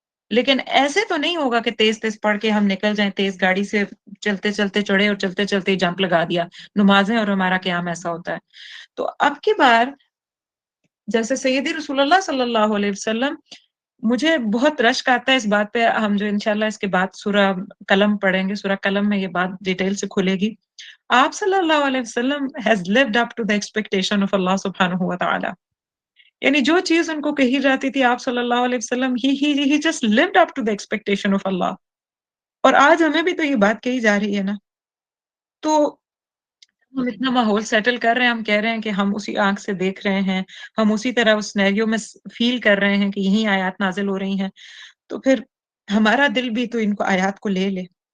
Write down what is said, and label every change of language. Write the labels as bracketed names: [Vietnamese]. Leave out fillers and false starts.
[Urdu] لیکن ایسے تو نہیں ہوگا کہ تیز تیز پڑھ کے ہم نکل جائیں، تیز گاڑی سے چلتے چلتے چڑھے اور چلتے چلتے جمپ لگا دیا. نمازیں اور ہمارا قیام ایسا ہوتا ہے. تو اب کی بار جیسے سیدی رسول اللہ صلی اللہ علیہ وسلم مجھے بہت رشک آتا ہے اس بات پہ، ہم جو انشاءاللہ اس کے بعد سورہ قلم پڑھیں گے، سورہ قلم میں یہ بات ڈیٹیل سے کھلے گی. [English] آپ صلی اللہ علیہ وسلم has lived up to the expectation of Allah subhanahu wa ta'ala. [Urdu] یعنی جو چیز ان کو کہی جاتی تھی آپ صلی اللہ علیہ وسلم [English] he just lived up to the expectation of Allah. [Urdu] اور آج ہمیں بھی تو یہ بات کہی جا رہی ہے نا. تو ہم اتنا ماحول سیٹل کر رہے ہیں، ہم کہہ رہے ہیں کہ ہم اسی آنکھ سے دیکھ رہے ہیں، ہم اسی طرح اس سینیریو میں فیل کر رہے ہیں کہ یہی آیات نازل ہو رہی ہیں، تو پھر ہمارا دل بھی تو ان کو آیات کو لے لے.